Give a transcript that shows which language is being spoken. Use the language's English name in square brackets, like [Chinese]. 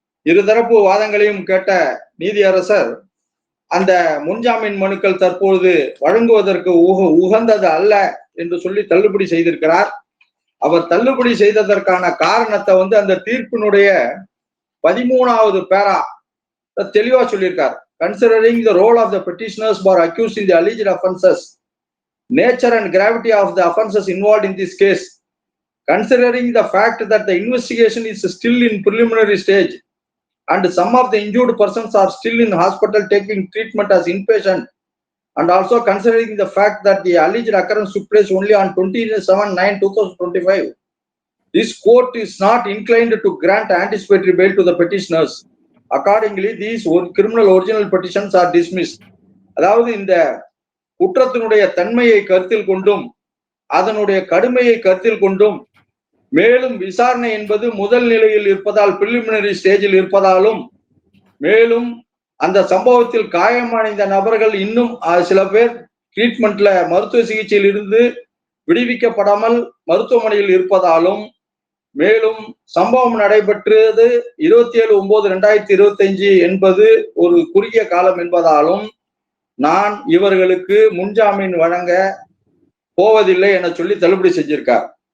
[Tamil] இருதரப்பு வாதங்களையும் கேட்ட நீதியரசர் அந்த முன்ஜாமீன் மனுக்கள் தற்பொழுது வழங்குவதற்கு உகந்தது அல்ல என்று சொல்லி தள்ளுபடி செய்திருக்கிறார். அவர் தள்ளுபடி செய்ததற்கான காரணத்தை அந்த தீர்ப்பினுடைய 13வது பேரா தெளிவா சொல்லியிருக்கார். [English] Considering the role of the petitioners who are accused in the alleged offences, nature and gravity of the offences involved in this case, considering the fact that the investigation is still in preliminary stage and some of the injured persons are still in hospital taking treatment as inpatient, and also considering the fact that the alleged occurrence took place only on 27/9/2025, this court is not inclined to grant anticipatory bail to the petitioners. Accordingly, these criminal original petitions are dismissed. [Tamil] அதாவது இந்த குற்றத்தினுடைய தன்மையை கருத்தில் கொண்டும் அதனுடைய கடுமையை கருத்தில் கொண்டும் மேலும் விசாரணை என்பது முதல் நிலையில் இருப்பதால் பிரிலிமினரி ஸ்டேஜில் இருப்பதாலும் மேலும் அந்த சம்பவத்தில் காயமடைந்த நபர்கள் இன்னும் சில பேர் ட்ரீட்மெண்ட்ல மருத்துவ சிகிச்சையில் இருந்து விடுவிக்கப்படாமல் மருத்துவமனையில் இருப்பதாலும் மேலும் சம்பவம் நடைபெற்றது 27/9/2025 என்பது ஒரு குறுகிய காலம் என்பதாலும் நான் இவர்களுக்கு முன்ஜாமீன் வழங்க போவதில்லை என சொல்லி தள்ளுபடி செஞ்சிருக்கார்.